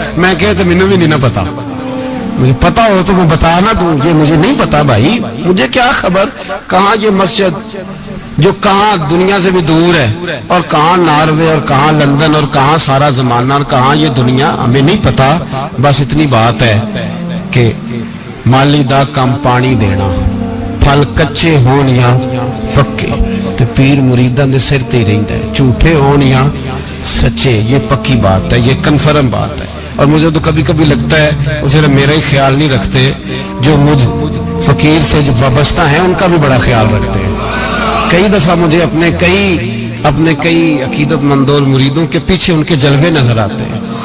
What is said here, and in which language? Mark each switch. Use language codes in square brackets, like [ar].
[ur] میں کہتا مجھے بھی نہیں پتا، مجھے پتا ہو تو میں بتانا دوں، یہ مجھے نہیں پتا بھائی، مجھے کیا خبر کہاں یہ مسجد جو کہاں دنیا سے بھی دور ہے، اور کہاں ناروے، اور کہاں لندن، اور کہاں سارا زمانہ، اور کہاں یہ دنیا، ہمیں نہیں پتا. [pa] بس اتنی بات ہے کہ مالی دا کم پانی دینا، پھل کچے ہون یا پکے، تو پیر مریداں دے سر تے رہندا ہے، جھوٹے ہون یا سچے. [ur] یہ پکی بات ہے، یہ کنفرم بات ہے. اور مجھے تو کبھی کبھی لگتا ہے وہ صرف میرا ہی خیال نہیں رکھتے، جو مجھ فقیر سے جو وابستہ ہیں ان کا بھی بڑا خیال رکھتے ہیں. کئی دفعہ مجھے اپنے کئی عقیدت مندوں مریدوں کے پیچھے ان کے جلوے نظر آتے ہیں.